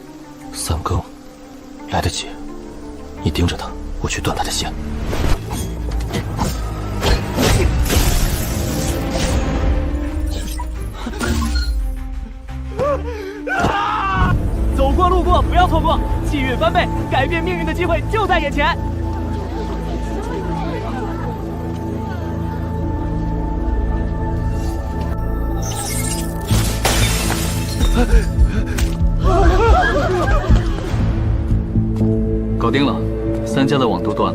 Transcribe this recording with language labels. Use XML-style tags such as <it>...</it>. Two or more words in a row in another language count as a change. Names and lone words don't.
<zh>3 更，来得及。你盯着他，我去断他的线。走过路过不要錯過，氣運翻倍，改變命運的機會就在眼前。搞定了，3家的网都断了。</zh>